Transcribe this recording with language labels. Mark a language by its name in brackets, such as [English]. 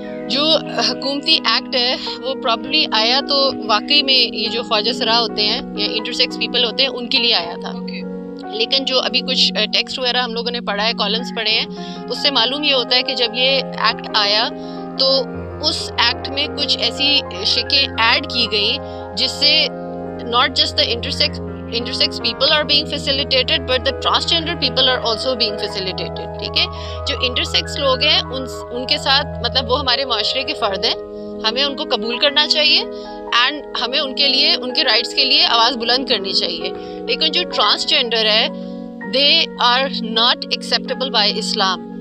[Urdu] جو حکومتی ایکٹ ہے وہ پراپرلی آیا تو واقعی میں یہ جو خواجہ سرا ہوتے ہیں یا انٹرسیکس پیپل ہوتے ہیں ان کے لیے آیا تھا. لیکن جو ابھی کچھ ٹیکسٹ وغیرہ ہم لوگوں نے پڑھا ہے، کالمس پڑھے ہیں، اس سے معلوم یہ ہوتا ہے کہ جب یہ ایکٹ آیا تو اس ایکٹ میں کچھ ایسی شکیں ایڈ کی گئیں جس سے [English] Not just the intersex people are being facilitated, but the transgender people are also being facilitated. [Urdu] ٹھیک ہے, جو intersex لوگ ہیں ان کے ساتھ مطلب وہ ہمارے معاشرے کے فرد ہیں, ہمیں ان کو قبول کرنا چاہیے اینڈ ہمیں ان کے لیے ان کے رائٹس کے لیے آواز بلند کرنی چاہیے. لیکن جو ٹرانسجینڈر ہے [English] They are not acceptable by Islam.